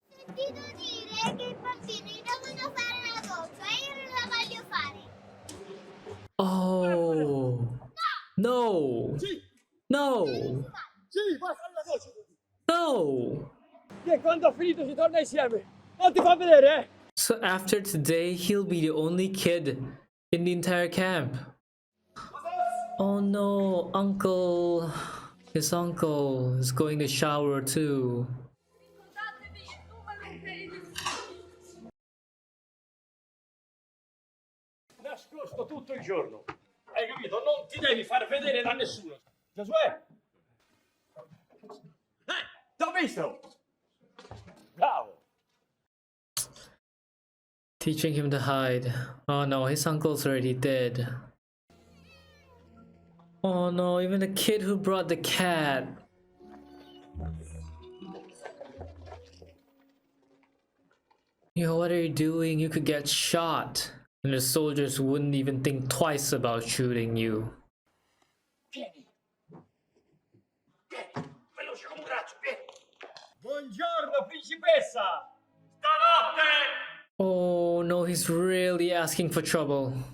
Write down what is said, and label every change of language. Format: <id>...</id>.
<it>Sentito dire che i bambini devono fare la doccia e io non la voglio fare. Oh no! No! Sì, vai a fare la doccia tutti. No! Che quando ho finito si torna insieme. Non ti fa vedere, eh?</it> <en>So after today, he'll be the only kid in the entire camp. Oh no, uncle. His uncle is going to shower too.</en> <it>Nascosto tutto il giorno. Hai capito? Non ti devi far vedere da nessuno. Giosuè! T'ho visto! Bravo!</it> <en>Teaching him to hide. Oh no, his uncle's already dead. Oh no, even the kid who brought the cat. Yo, what are you doing? You could get shot. And the soldiers wouldn't even think twice about shooting you.</en> <it>Vieni! Vieni! Veloce come un razzo, vieni! Buongiorno, principessa! Stanotte!</it> <en>Oh no, he's really asking for trouble.</en>